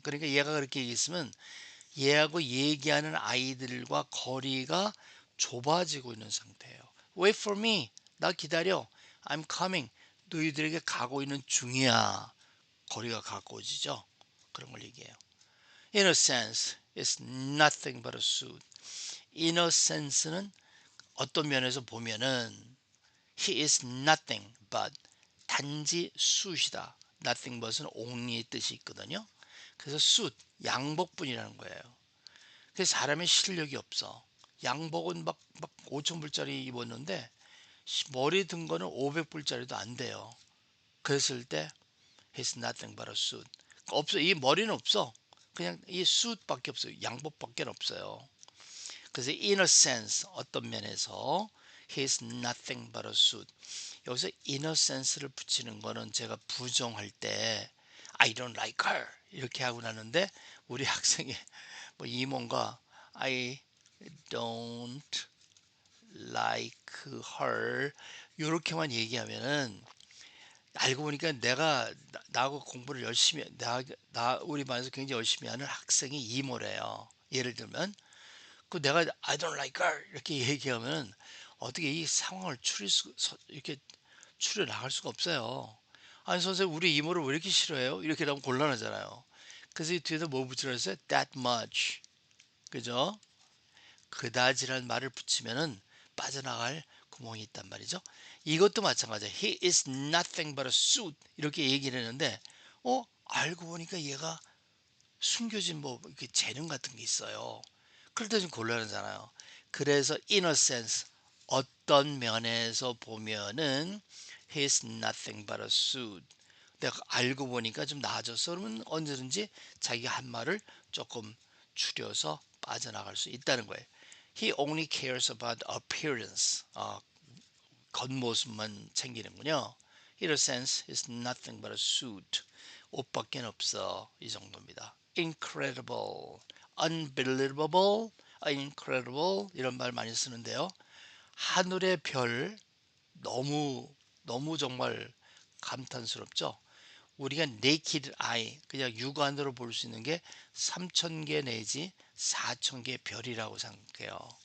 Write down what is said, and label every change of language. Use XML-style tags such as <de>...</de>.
<ko>그러니까 얘가 그렇게 얘기했으면 얘하고 얘기하는 아이들과 거리가 좁아지고 있는 상태예요.</ko> <en>Wait for me.</en> <ko>나 기다려.</ko> <en>I'm coming.</en> <ko>너희들에게 가고 있는 중이야. 거리가 가까워지죠. 그런 걸 얘기해요.</ko> <en>In a sense, it's nothing but a suit. In a sense는</en> <ko>어떤 면에서 보면은</ko> <en>he is nothing but 단지 suit이다.</en> <ko>nothing but은 only의 뜻이 있거든요. 그래서 suit, 양복뿐이라는 거예요. 그래서 사람의 실력이 없어. 양복은 막 5,000불짜리 입었는데 머리 든 거는 500불짜리도 안 돼요.</ko> <en>그랬을 때 he's nothing but a suit.</en> <ko>없어. 이 머리는 없어. 그냥 이 suit밖에 없어요. 양복밖에 없어요.</ko> <en>그래서 in a sense</en> <ko>어떤 면에서</ko> <en>he's nothing but a suit.</en> <ko>여기서 in a sense를 붙이는 거는 제가 부정할 때</ko> <en>I don't like her</en> <ko>이렇게 하고 나는데 우리 학생이 뭐 이모가 I don't like her 이렇게만 얘기하면은 알고 보니까 내가 나하고 공부를 열심히 나 우리 반에서 굉장히 열심히 하는 학생이 이모래요. 예를 들면 그 내가</ko> <en>I don't like her</en> <ko>이렇게 얘기하면 어떻게 이 상황을 이렇게 추려 나갈 수가 없어요. 아니 선생님 우리 이모를 왜 이렇게 싫어해요? 이렇게 하면 곤란하잖아요. 그래서 이 뒤에서 뭐 붙이라 했어요?</ko> <en>That much. 그죠?</en> <ko>그다지란 말을 붙이면은 빠져나갈 구멍이 있단 말이죠. 이것도 마찬가지야.</ko> <en>He is nothing but a suit.</en> <ko>이렇게 얘기를 했는데, 알고 보니까 얘가 숨겨진 뭐 이렇게 재능 같은 게 있어요. 그럴 때 좀 곤란하잖아요.</ko> <en>그래서 in a sense</en> <ko>어떤 면에서 보면은</ko> <en>he's nothing but a suit.</en> <ko>내가 알고 보니까 좀 나아졌어. 그러면 언제든지 자기가 한 말을 조금 줄여서 빠져나갈 수 있다는 거예요.</ko> <en>He only cares about appearance.</en> <ko>겉모습만 챙기는군요.</ko> <en>In a sense, it's nothing but a suit.</en> <ko>옷밖에 없어. 이 정도입니다. Incredible, unbelievable, incredible 이런 말 많이 쓰는데요. 하늘의 별 너무 정말 감탄스럽죠. 우리가 naked eye 그냥 육안으로 볼 수 있는 게 3,000개 내지 4,000개 별이라고 생각해요.</ko>